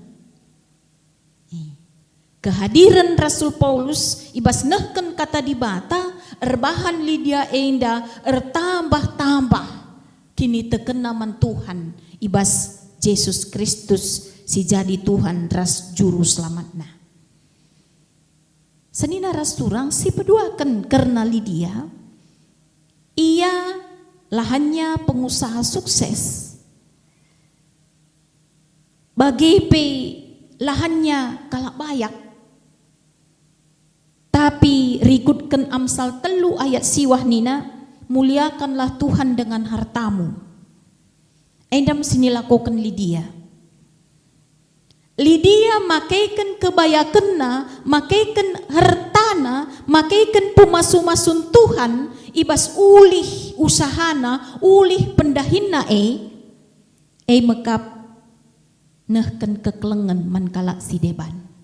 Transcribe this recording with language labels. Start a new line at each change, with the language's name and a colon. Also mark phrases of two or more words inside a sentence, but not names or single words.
Batak Karo: Kehadiran Rasul Paulus ibas nehken kata dibata erbahan Lydia enda ertambah-tambah kini tekena man Tuhan ibas Yesus Kristus si jadi Tuhan ras juru selamatna. Senina ras turang si peduaken karena Lydia ia lahannya
Indonesian: pengusaha sukses.
Batak Karo: Bagi lahannya kalak bayak. Tapi rikutkan Amsal 3 ayat siwah nina,
Indonesian: muliakanlah Tuhan dengan hartamu.
Batak Karo: Endam sini lakukan Lydia. Lydia makaikan kebayakenna, makaikan hartana, makaikan pumasu-masun Tuhan, ibas ulih usahana, ulih pendahinna mekap nehken keklengen man kalak si deban.